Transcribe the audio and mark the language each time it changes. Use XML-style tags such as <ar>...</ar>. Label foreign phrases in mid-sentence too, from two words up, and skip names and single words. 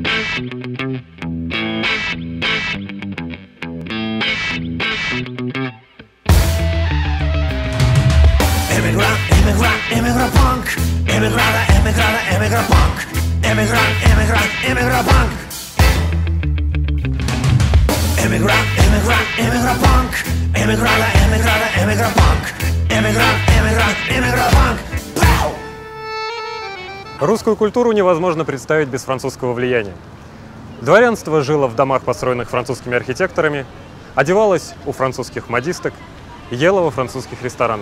<en>Emigrant, emigrant, emigrant punk. Emigrada, emigrada, emigrant punk. Emigrant, emigrant, emigrant punk. Emigrant, emigrant, emigrant punk. Emigrada, emigrada, emigrant punk. Emigrant, emigrant, emigrant punk. Pow!</en> <ru>Русскую культуру невозможно представить без французского влияния. Дворянство жило в домах, построенных французскими архитекторами, одевалось у французских модисток, ела во французских ресторанах.</ru>